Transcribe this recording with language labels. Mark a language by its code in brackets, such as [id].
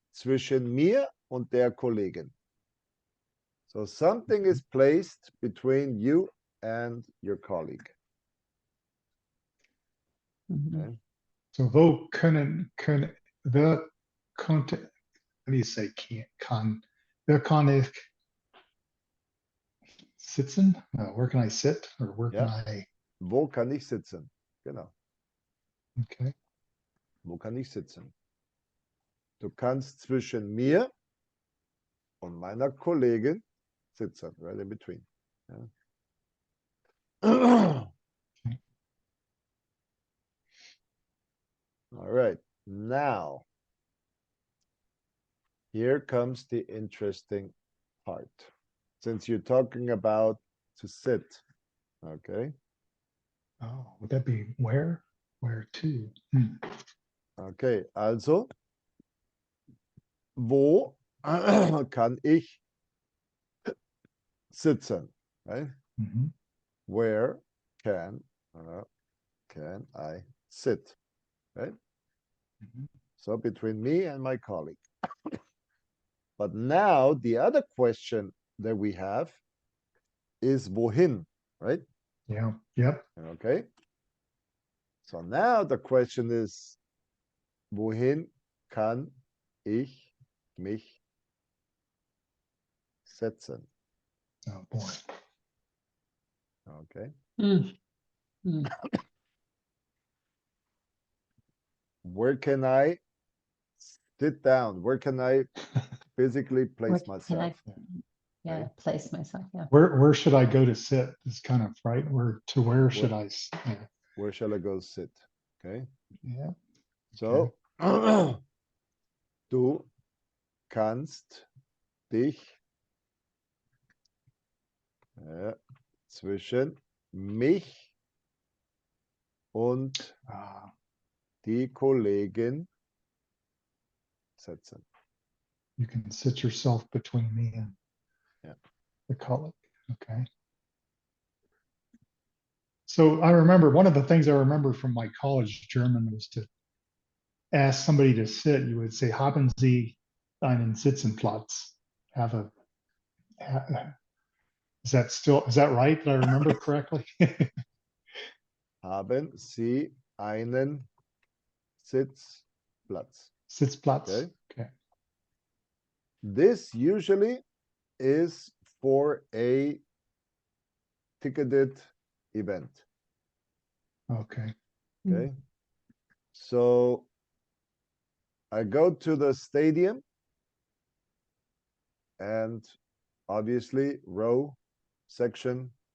[de] Zwischen mir und der Kollegin. [en] So something is placed between you and your colleague. Okay. [de] So wo wer konnte, [en] how do you say [de] wer kann ich sitzen? [en] Where can I sit? Or where can I? [de] Wo kann ich sitzen? Genau. [en] Okay. [de] Wo kann ich sitzen? Du kannst zwischen mir und meiner Kollegin sitzen, [en] right in between. [de] Ja. [en] All right. Now, here comes the interesting part. Since you're talking about to sit, okay? Oh, would that be where? Where to? [de] Okay, also, wo kann ich sitzen, right? Mhm. [en] Where can I sit, right? Mhm. So between me and my colleague. But now the other question that we have is wohin, right? Yeah. Yep. Okay. So now the question is, [de] wohin kann ich mich setzen? [en] Oh boy. Okay. Mm. Mm. Where can I sit down? Where can I physically Where place can myself? yeah, Okay. place myself. Yeah. Where should I go to sit? Is kind of right. Where should I? Yeah. Where shall I go sit? Okay. Yeah. [de] So, du kannst dich zwischen mich und die Kollegin setzen. [en] You can sit yourself between me and Yeah. the colleague. Okay. So I remember one of the things I remember from my college German was to ask somebody to sit. You would say, [de] "Haben Sie einen Sitzenplatz?" [en] Have a. Is that right? Did I remember correctly? [de] Haben Sie einen Sitzplatz? Sitzplatz. [en] Okay. Okay. This usually is for a ticketed event. Okay. Okay. So I go to the stadium and obviously section